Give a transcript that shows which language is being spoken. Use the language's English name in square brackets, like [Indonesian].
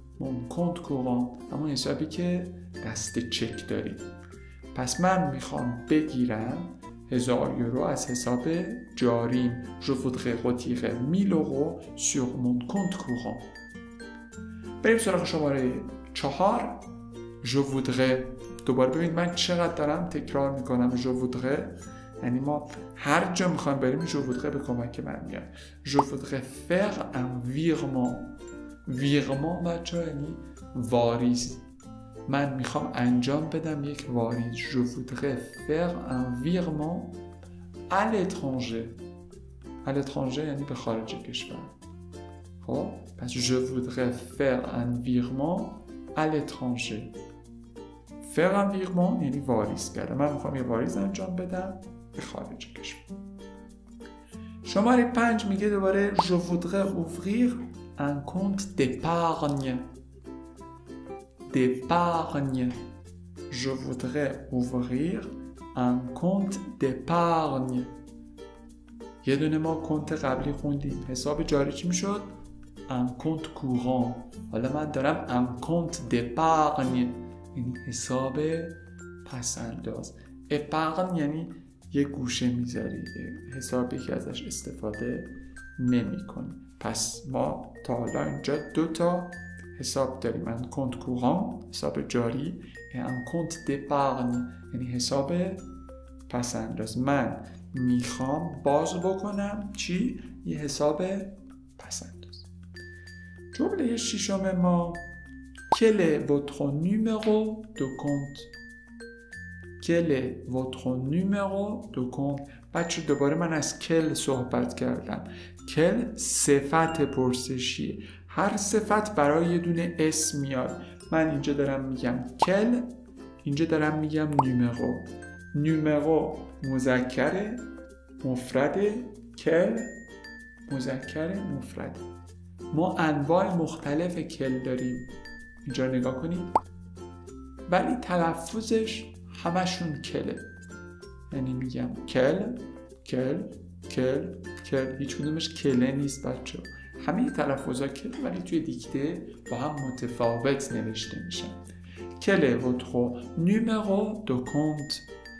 [French] mon compte courant [Persian] همون حسابی که دست چک داریم. پس من میخوام بگیرم 1000 یورو از حساب جاریم. [French] Je voudrais retirer 1000 euros sur mon compte courant. [Persian] بریم سراغ شماره [French] 4 je voudrais. [Persian] دوباره ببینید من چقدر دارم تکرار میکنم. [French] je voudrais [Persian] یعنی ما هر جا میخوایم بریم je voudrais به کمک من میاد. [French] je voudrais faire un virement. [Persian] virement بچه یعنی واریز. من میخوام انجام بدم یک واریز. [French] je voudrais faire un virement à l'étranger. à l'étranger [Persian] یعنی به خارج کشور. خب پس [French] je voudrais faire un virement à l'étranger. faire un virement [Persian] یعنی واریز کردم. من میخوام یه واریز انجام بدم به خارج کشور. شماره 5 میگه دوباره [French] je voudrais ouvrir un compte d'épargne. d'épargne. je voudrais ouvrir un compte d'épargne. [Persian] یه دونه ما کنت قبلی خوندیم. حساب جاری چی میشد؟ [French] un compte courant. [Persian] حالا من دارم [French] un compte d'épargne [Persian] یعنی حساب پسنداز. épargne یعنی یه گوشه میذاری، حسابی که ازش استفاده نمی کنی. پس ما تا حالا اینجا 2 تا حساب داریم. [French] un compte courant [Persian] حساب جاری و [French] un compte d'épargne [Persian] یعنی حساب پسنداز. من میخوام باز بکنم چی؟ یه حساب پسنداز. جمله 6 ما [French] quel est votre numéro de compte. quel est votre numéro de compte. [Persian] بچه دوباره من از کل صحبت کردم. کل صفت پرسشیه. هر صفت برای یه دونه اسم میاد. من اینجا دارم میگم کل، اینجا دارم میگم نومرو. نومرو مذکره، مفرده. کل مذکره، مفرده. ما انواع مختلف کل داریم. اینجا نگاه کنید. ولی تلفظش همشون کله. یعنی میگم کل، کل، کل، کل. هیچ کدومش کله نیست بچه. همه تلفظها کل ولی توی دیکته با هم متفاوت نوشته میشن. [French] کل votre numéro de compte.